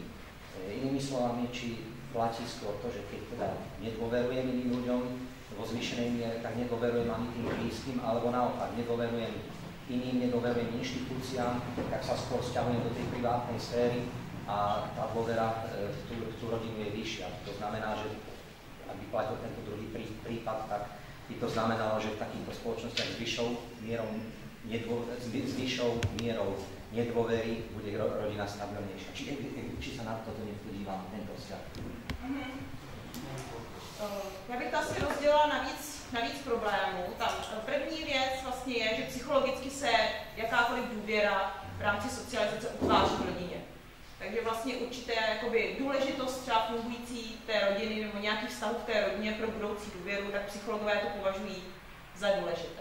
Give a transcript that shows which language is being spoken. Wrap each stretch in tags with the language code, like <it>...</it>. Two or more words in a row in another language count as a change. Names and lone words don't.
<sk>Inými slovami, či platí skôr to, že keď teda nedôverujem iným ľuďom vo zvýšenej miere, tak nedôverujem ani tým blízkym, alebo naopak nedôverujem iným, nedôverujem inštitúciám, tak sa skôr sťahujem do tej privátnej sféry a tá dôvera v tú rodinu je vyššia. To znamená, že ak by platil tento druhý prípad, tak by to znamenalo, že v takýchto spoločnostiach s vyššou mierou nedôvery bude rodina stabilnejšia. Či sa na toto niekto dívá, tento vzťah?</sk> <cs>Já bych to asi rozdělila na víc problémů. Tam první věc vlastně je, že psychologicky se jakákoliv důvěra v rámci socializace utváří v rodině. Takže vlastně určité jakoby důležitost třeba fungující té rodiny nebo nějakých vztahů v té rodině pro budoucí důvěru, tak psychologové to považují za důležité.</cs>